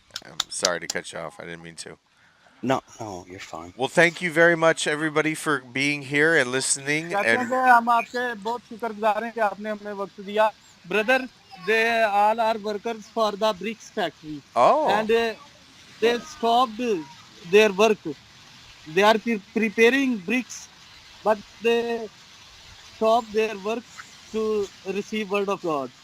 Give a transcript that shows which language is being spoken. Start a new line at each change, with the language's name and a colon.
English: I'm sorry to cut you off. I didn't mean to. No, you're fine. Well, thank you very much, everybody, for being here and listening.
Hindi: कहते हैं
English: And
Hindi: कि हम आपके बहुत शुक्रगुजार हैं कि आपने हमें वक्त दिया।
English: Brother, they all are workers for the bricks factory and they stopped their work. They are preparing bricks, but they stopped their work to receive word of God.